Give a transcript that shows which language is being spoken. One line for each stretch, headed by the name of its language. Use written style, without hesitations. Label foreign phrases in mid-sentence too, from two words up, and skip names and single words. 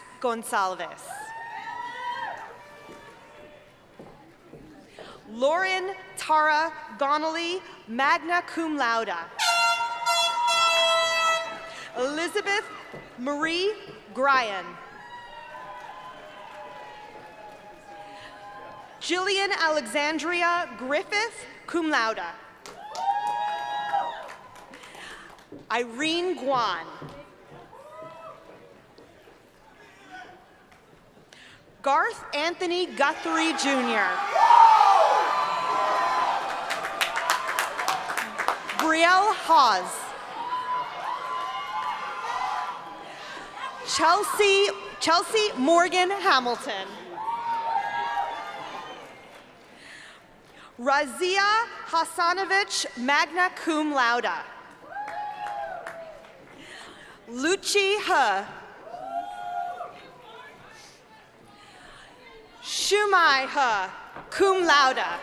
English: Gonçalves. Lauren Tara Gonnelly,
Latin: magna cum laude.
English: Elizabeth Marie Gryan. Jillian Alexandria Griffith,
Latin: cum laude.
English: Irene Guan. Garth Anthony Guthrie Jr. Brielle Hawes. Chelsea Morgan Hamilton. Razia Hasanovich,
Latin: magna cum laude.
English: Luchi He. Shumai He.
Latin: cum laude.